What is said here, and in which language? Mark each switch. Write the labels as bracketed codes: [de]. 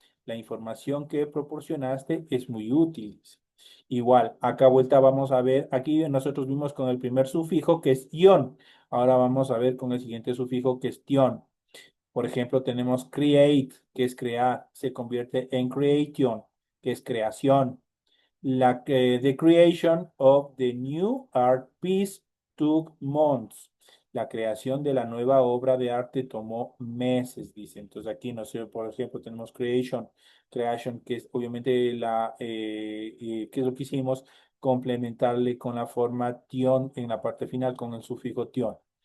[es] La información que proporcionaste es muy útil. Igual, acá vuelta vamos a ver, aquí nosotros vimos con el primer sufijo que es ion. Ahora vamos a ver con el siguiente sufijo que es tion. Por ejemplo, tenemos create, que es crear, se convierte en creation, que es creación. [en] The creation of the new art piece took months. [es] La creación de la nueva obra de arte tomó meses, dice. Entonces aquí, no sé, por ejemplo, tenemos creation, que es obviamente ¿qué es lo que hicimos? Complementarle con la forma tion en la parte final con el sufijo tion.